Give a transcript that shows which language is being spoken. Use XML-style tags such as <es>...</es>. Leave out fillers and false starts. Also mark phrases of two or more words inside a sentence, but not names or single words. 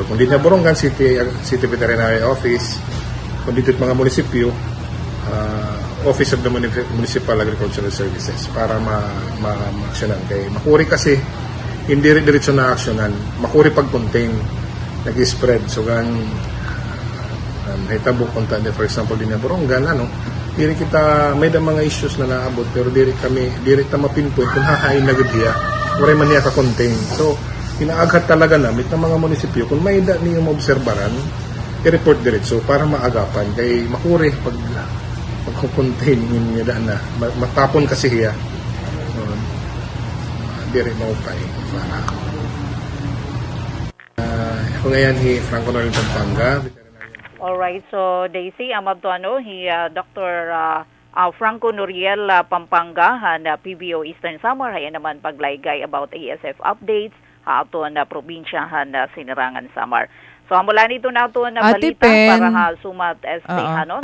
<war>Kung dito na Borongan City Veterinary Office, kung dito mga munisipyo, Office of the Municipal Agricultural Services para ma-actionan. Kaya makuri kasi, hindi rin diretso na actionan, makuri pag-contain, nag-spread. So, naitabo konta,</war> <en>for example,</en> <war>din na Borongan, diri kita may da mga issues na naabot pero diri ta mapinpoint kung hahain na gud diya wala man niya ka contain. So inaaghat talaga namit ng mga munisipyo kung may da niyo maobserbaran i-report diretso para maagapan kay makuri pag-contain niya da na matapon kasi hiya diri mo pay para kung ngayon Franco Noel Pampanga. Alright, so Daisy, Amabtuano, Dr. Franco Noriel Pampanga, na PBO Eastern Samar, hayan naman paglaygay about</war> <en>ASF updates,</en> <war>ato na probinsya na Sinirangan Samar. So, mula nito na ito na balita para sumat hanon.</war>